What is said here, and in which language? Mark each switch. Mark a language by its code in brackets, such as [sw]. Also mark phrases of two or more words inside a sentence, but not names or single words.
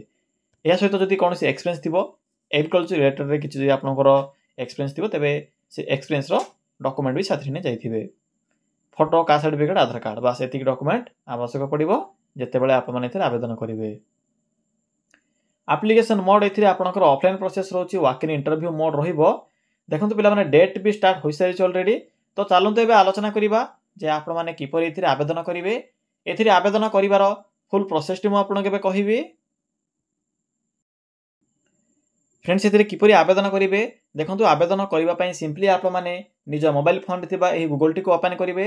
[or] ଏହା ସହିତ ଯଦି କୌଣସି ଏକ୍ସପିରିଏନ୍ସ ଥିବ [en] agriculture related [or] ରେ କିଛି ଯଦି ଆପଣଙ୍କର ଏକ୍ସପିରିଏନ୍ସ ଥିବ ତେବେ ସେ ଏକ୍ସପିରିଏନ୍ସ ର ଡକ୍ୟୁମେଣ୍ଟ ଭି ସାଥିରେ ନେଇ ଯାଇଥିବେ। [en] photo, caste certificate, Aadhaar card [or] ବସ ଏତିକି ଡକ୍ୟୁମେଣ୍ଟ ଆବଶ୍ୟକ ପଡ଼ିବ ଯେତେବେଳେ ଆପଣ ମାନେ ଏଥିରେ ଆବେଦନ କରିବେ। [en] application mode [or] ଏଥିରେ ଆପଣଙ୍କର [en] offline process [or] ରହୁଛି, [en] walk in interview mode [or] ରହିବ। ଦେଖନ୍ତୁ ପିଲା ମାନେ ଡେଟ ଭି ଷ୍ଟାର୍ଟ ହୋଇ ସାରିଛି ଅଲରେଡି। ତ ଚାଲନ୍ତୁ ଏବେ ଆଲୋଚନା କରିବା ଯେ ଆପଣ ମାନେ କିପରି ଏଥିରେ ଆବେଦନ କରିବେ। ଏଥିରେ ଆବେଦନ କରିବାର [en] full process [or] ଟି ମୁଁ ଆପଣଙ୍କୁ ଏବେ କହିବି। ଫ୍ରେଣ୍ଡ୍ସ ଏଥିରେ କିପରି ଆବେଦନ କରିବେ ଦେଖନ୍ତୁ ଆବେଦନ କରିବା ପାଇଁ ସିମ୍ପଲି ଆପଣ ମାନେ ନିଜ [en] mobile phone [or] ରେ ଥିବା ଏହି ଗୁଗଲ ଟି କୁ ଓପନ କରିବେ।